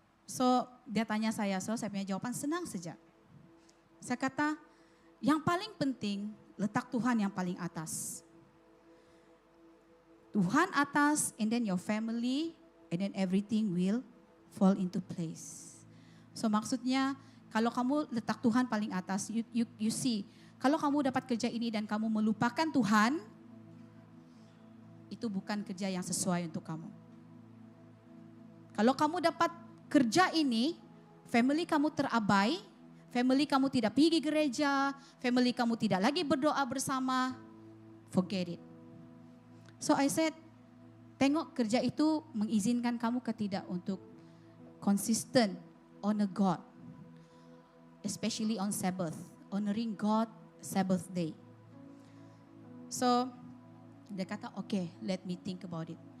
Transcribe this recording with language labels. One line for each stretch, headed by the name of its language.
Malay: So dia tanya saya, so saya punya jawaban senang saja. Saya kata, yang paling penting, letak Tuhan yang paling atas. Tuhan atas,
English: and then your family, and then everything will fall into place. So
Malay: maksudnya Kalau kamu letak Tuhan paling atas,
English: you see,
Malay: kalau kamu dapat kerja ini dan kamu melupakan Tuhan, itu bukan kerja yang sesuai untuk kamu. Kalau kamu dapat kerja ini, family kamu terabai, family kamu tidak pergi gereja, family kamu tidak lagi berdoa bersama,
English: forget it. So I said,
Malay: tengok kerja itu mengizinkan kamu ke tidak untuk
English: consistent honor God. Especially on Sabbath, honoring God Sabbath day. So,
Malay: dia kata,
English: okay, let me think about it.